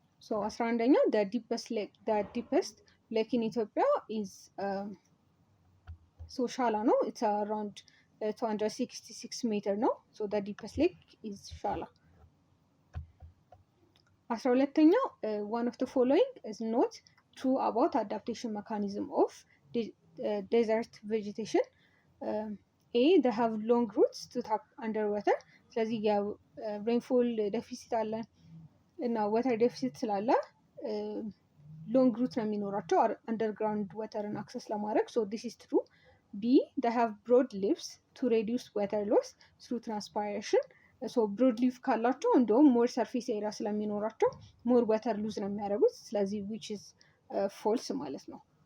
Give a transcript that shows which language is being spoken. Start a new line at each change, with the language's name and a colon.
English: 11ኛው the deepest lake in Ethiopia is ሻላ ነው። it's around 266 ሜትር ነው። the deepest lake is ሻላ። 12ኛው one of the following is not true about adaptation mechanism of desert vegetation. A they have long roots to tap underwater.
Amharic: ስለዚህ ሬንፎል ዴፊሲት አለ እና ወተር ዴፊሲት ስላለ ሎንግ ሩት ነው የሚኖራቸው አንደርግራውንድ ወተርን አክሰስ ለማድረግ።
English: ሶ ዲስ ኢዝ ትሩ።
Amharic: ቢ
English: they have broad leaves to reduce water loss through transpiration።
Amharic: ሶ ብሮድ ሊፍ ካላቸው እንደውም ሞር ሰርፌስ ኤሪያ ስለሚኖራቸው ሞር ወተር ሉዝ ነው የሚያደርጉት። ስለዚህ
English: ዊች ኢዝ ፎልስ
Amharic: ማለት ነው።